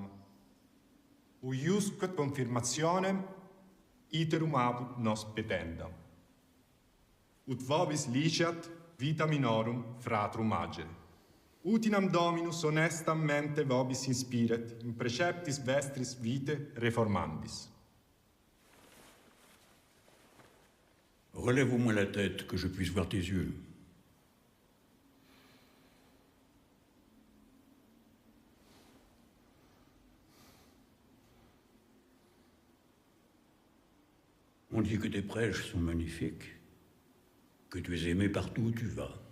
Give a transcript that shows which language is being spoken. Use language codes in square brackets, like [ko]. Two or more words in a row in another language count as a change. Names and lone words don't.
[la] Uiusque confirmationem, iterum apud nos petendam. Ut vobis liceat, vita minorum fratrum agere. Utinam Dominus honestam mente vobis inspiret, in preceptis vestris vitae reformandis. [fr] Relève au moins la tête, que je puisse voir tes yeux. On dit que tes prêches sont magnifiques, que tu es aimé partout où tu vas.